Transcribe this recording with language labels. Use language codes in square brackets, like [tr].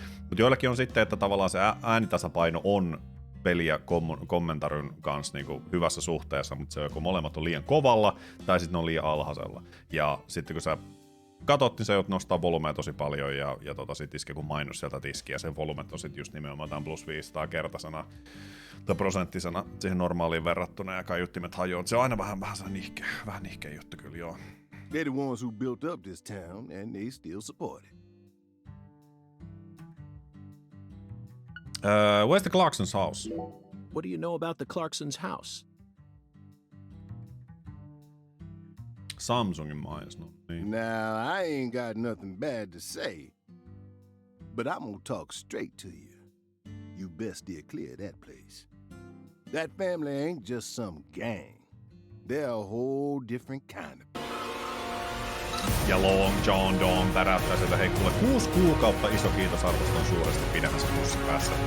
[fi] Mutta joillakin on sitten, että tavallaan se äänitasapaino on peli- ja kommentaryn kanssa niin kuin hyvässä suhteessa, mutta se on joko molemmat on liian kovalla tai sitten ne on liian alhaisella. Ja sitten kun sä katot, niin sä joudut nostaa volumea tosi paljon ja sit iskee kun mainos sieltä tiskiä, sen volumet on sitten just nimenomaan tämän plus 500 kertasena tai prosenttisena siihen normaaliin verrattuna ja kaiuttimet hajoaa. Se on aina vähän nihkeä juttu kyllä, joo. [en] They're the ones who built up this town, and they still support it. Where's the Clarkson's house? What do you know about the Clarkson's house? [fi] Samsungin mainos, no niin. [en] Now, I ain't got nothing bad to say, but I'm gonna talk straight to you. You best steer clear of that place. That family ain't just some gang. They're a whole different kind of... [fi] Ja Long John Don täräyttää sieltä, hei kuule 6 kuukautta, iso kiitos, arvostan suuresti pidemmässä pussi päässä.